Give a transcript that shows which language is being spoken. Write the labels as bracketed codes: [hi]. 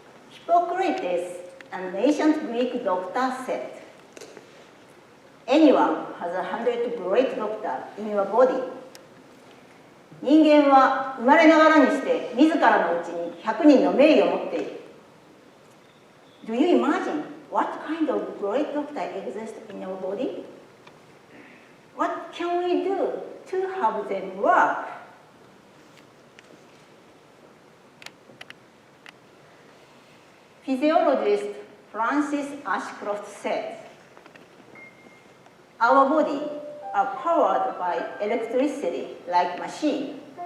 [en] Hippocrates, an ancient Greek doctor, said, "Anyone has 100 great doctors in your body." [ja] 人間は生まれながらにして自らのうちに100人の名医を持っている。 [en] Do you imagine what kind of great doctor exists in your body? What can we do to have them work? Physiologist Francis Ashcroft said, "Our body are powered by electricity like machine.